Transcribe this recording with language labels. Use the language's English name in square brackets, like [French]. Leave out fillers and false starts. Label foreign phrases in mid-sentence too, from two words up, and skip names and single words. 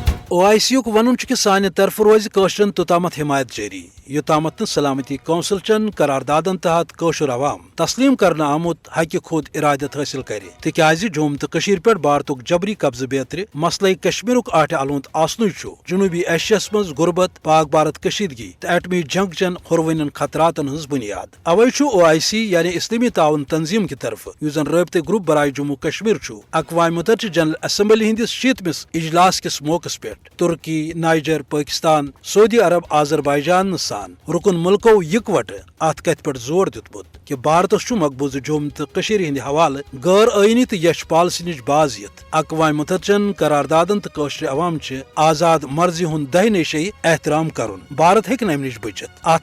[Kashmiri] OIC یُک ونُن چھُ کہِ سانہِ طرفہٕ روزِ کٲشرٮ۪ن توٚتامتھ حمایت جٲری یوٚتامتھ نہٕ سلامتی کونسل چٮ۪ن قراردادن تحت کٲشُر عوام تسلیم کرنہٕ آمُت حقہِ خود ارادت حٲصِل کرِ تِکیازِ جوٚم تہٕ کٔشیٖرِ پٮ۪ٹھ بھارتُک جبری قبضہٕ بیترِ مسلے کشمیرُک آٹھِ الونٛد آسنُے چھُ جنوٗبی ایشیاہس منٛز غربت پاک بھارت کشیدگی تہٕ ایٹمی جنگ چٮ۪ن ہُروٕنٮ۪ن خطراتن ہٕنٛز بُنیاد اوے چھُ OIC یعنی اسلٲمی تعاون تنظیٖم کہِ طرفہٕ یُس زن رٲبطہٕ گروپ برائے جموں کشمیر چھُ اقوام متحدہ جنرل اسمبلی ہٕنٛدِس 60مِس اجلاس کِس موقعس پٮ۪ٹھ ترکی نائجر پاکستان سعودی عرب آذربائیجان سان رکن ملکو یکوٹہٕ اتھ کتھِ پٮ۪ٹھ زور دیُتمُت کہ بھارتس چھُ مقبوضہٕ جوٚم تہٕ کٔشیٖرِ ہٕنٛدِ حوالہٕ غٲر ٲئینی تہٕ یچھ پالسی نِش باز یِتھ اقوام متحدہ چٮ۪ن قراردادن تہٕ کٲشرِ عوام چہِ آزاد مرضی ہُنٛد دہہِ نیشے احترام کرُن بھارت ہیٚکہِ نہٕ امہِ نِش بٔچِتھ اتھ